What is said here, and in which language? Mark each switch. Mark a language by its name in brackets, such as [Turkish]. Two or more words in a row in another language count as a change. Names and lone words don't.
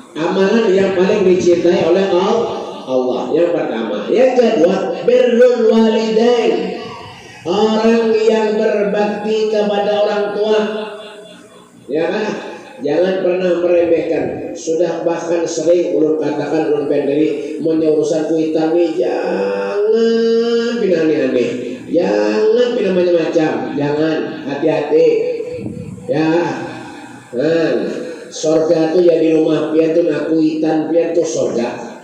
[Indonesian] Amalan yang paling dicintai oleh Allah. Yang pertama. Yang kedua, [Arabic] بر الوالدين. [Indonesian] Orang yang berbakti kepada orang tua. Ya kan? Jangan pernah meremehkan. [Banjar] Sudah bahkan sering ulun katakan ulun pendiri menyurusan kuitan nih, jangan pindah aneh-aneh, jangan pindah macam-macam, jangan, hati-hati. Ya, nah, sorga tuh ya di rumah pian tuh kuitan pian tuh sorga.